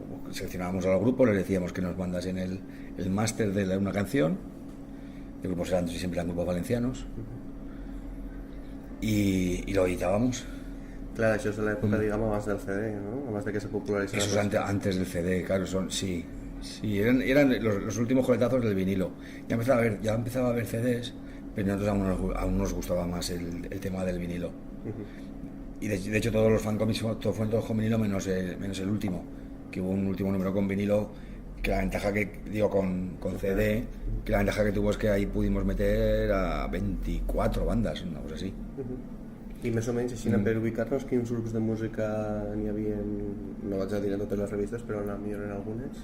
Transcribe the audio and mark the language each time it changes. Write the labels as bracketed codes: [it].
[es] Seleccionábamos a los grupos, les decíamos que nos mandasen el máster de una canción. Los grupos siempre eran grupos valencianos, y lo editábamos. [ca] Claro, això és de l'època, abans del CD, ¿no? Abans de que se popularitzara. [es] Eso es antes del CD, claro, sí, eran los últimos coletazos del vinilo. Ya empezaba a haber CDs, pero nosotros aún nos gustaba más el tema del vinilo. Y de hecho todos los fancomics fueron todos con vinilo menos el último, que hubo un último número con vinilo, que la ventaja con CD, que la ventaja que tuvo es que ahí pudimos meter a 24 bandas, una cosa así. [ca] I més o menys així per ubicar-nos, quins grups de música n'hi havia, no vaig a dir en totes les revistes, però millor en algunes?